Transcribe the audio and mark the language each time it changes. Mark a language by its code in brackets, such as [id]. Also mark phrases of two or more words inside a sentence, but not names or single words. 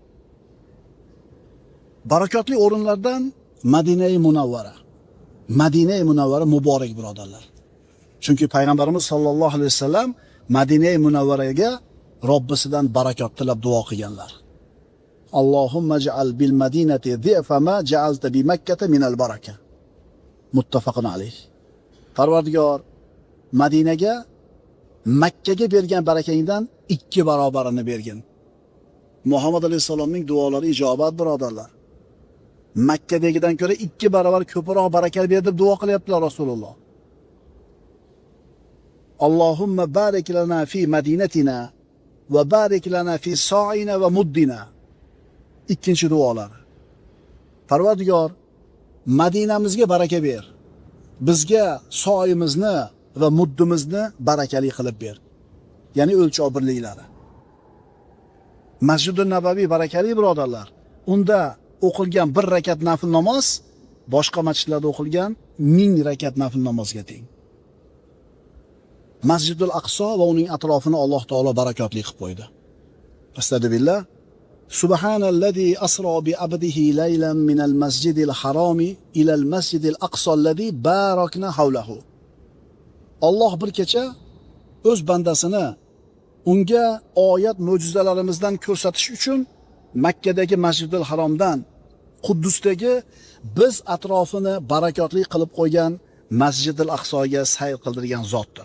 [uz] Barakotli o'rinlardan Madina-i Munawvara. Madina-i Munawvara muborak birodarlar. Chunki payg'ambarimiz [ar] صلى الله عليه وسلم [uz] Madina-i Munawvaraga Robbisidan barakot tilab duo qilganlar. [ar] اللهم اجعل بالمدينة ضعفي ما جعلت بمكة من البركة. متفق عليه. [uz] Parvardigor, Madinaga Makkaga bergan barakangdan 2 barobarini bergin. Muhammad alayhisolamning duolari ijobat birodarlar. Makkadagidan ko'ra 2 barobar ko'proq baraka berdi deb duo qilyaptilar Rasululloh. [ar] اللهم بارك لنا في مدينتنا وبارك لنا في صاعنا ومدنا. [uz] Ikkinchi duolari. Parvardigor, Madinamizga baraka ber. Bizga soyimizni va muddimizni barakali qilib ber. Ya'ni o'lchov birliklari. Masjidun Nabaviy barakali birodarlar. Unda o'qilgan 1 rakat nafil namoz boshqa masjidlarda o'qilgan 1000 rakat nafil namozga teng. Masjidul Aqso va uning atrofini Alloh taolo barakotli qilib qo'ydi. Astagfirullah. [ar] سبحان الذي أسرى بعبده ليلا من المسجد الحرام إلى المسجد الأقصى الذي باركنا حوله. [uz] Alloh bir kecha o'z bandasini unga oyat mo'jizalarimizdan ko'rsatish uchun Makkadagi Masjidil Haromdan Quddusdagi biz atrofini barakotli qilib qo'ygan Masjidil Aqsoga sayr qildirgan zotdir.